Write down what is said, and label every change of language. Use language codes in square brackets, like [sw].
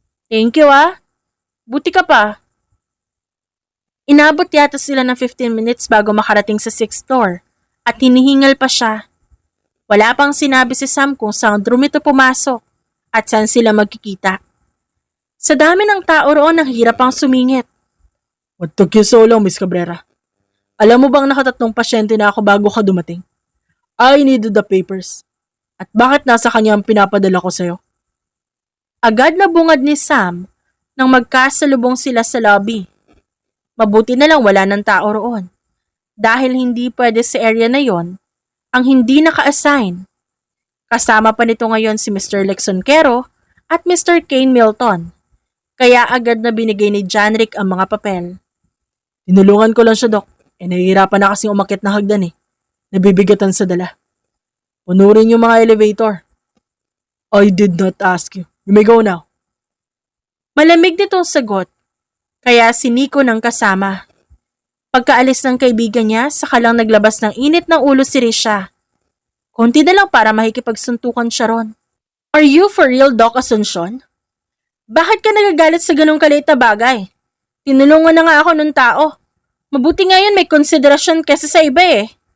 [en] Thank you [tl] ah. Buti ka pa. Inabot yata sila ng 15 minutes bago makarating sa 6th floor at hinihingal pa siya. Wala pang sinabi si Sam kung saan room ito pumasok at saan sila magkikita. Sa dami ng tao roon, ang hirap pang sumingit. [en] What took you so long, Miss Cabrera? [tl] Alam mo bang nakatatlong pasyente na ako bago ka dumating? [en] I needed the papers. [tl] At bakit nasa kanya ang pinapadala ko sa'yo? Agad na bungad ni Sam nang magkasalubong sila sa lobby. Mabuti na lang wala ng tao roon. Dahil hindi pwede sa area na yon ang hindi naka-assign. Kasama pa nito ngayon si Mr. Lexon Quero at Mr. Kane Milton. Kaya agad na binigay ni Janrick ang mga papel. Tinulungan ko lang siya, Doc. Nahihirapan na kasing umakyat na hagdan eh. Nabibigatan sa dala. Punurin yung mga elevator. [en] I did not ask you. You may go now. [tl] Malamig nitong sagot. Kaya siniko ng kasama. Pagkaalis ng kaibigan niya, saka lang naglabas ng init ng ulo si Risha. Konti na lang para makikipagsuntukan siya ron. [en] Are you for real, Doc Asuncion? [tl] Bakit ka nagagalit sa ganong kaliit na bagay? Tinulungan na nga ako ng tao. Mabuti ngayon may konsiderasyon kesa sa iba eh.